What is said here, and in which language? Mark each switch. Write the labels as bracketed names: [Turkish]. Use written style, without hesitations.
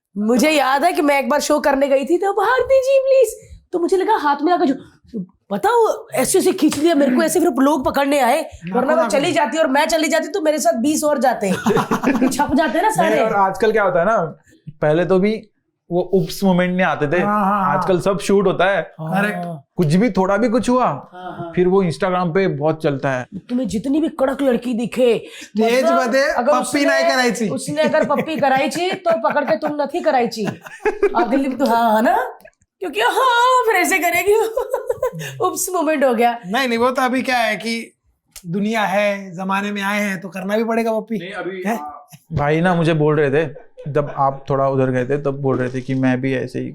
[Hindi] मुझे याद है कि मैं एक बार शो करने गई थी तो भारती जी प्लीज, तो मुझे लगा हाथ में आकर बताओ ऐसे ऐसे खींच लिया मेरे को, ऐसे फिर लोग पकड़ने आए, वरना मैं चली जाती और मैं चली जाती तो मेरे साथ 20 और जाते छप जाते ना सारे। नहीं, और आजकल क्या होता है ना, पहले तो भी वो उप्स मोमेंट नहीं आते थे, आजकल सब शूट होता है। कुछ भी, थोड़ा भी कुछ हुआ, फिर वो इंस्टाग्राम पे बहुत चलता है। तुम्हें जितनी भी कड़क लड़की दिखे, [Marathi] स्टेज मध्ये पप्पी नाही करायची, [Hindi] उसने अगर पप्पी करायची तो पकड़ के तुम नहीं करायची अगली तो। हाँ ना, क्योंकि हाँ फिर ऐसे करेगी उप्स मोमेंट हो गया। नहीं वो तो अभी क्या है कि दुनिया है, जमाने में आए हैं तो करना भी पड़ेगा पप्पी। भाई ना मुझे बोल रहे थे, जब आप थोड़ा उधर गए थे तब बोल रहे थे कि मैं भी ऐसे ही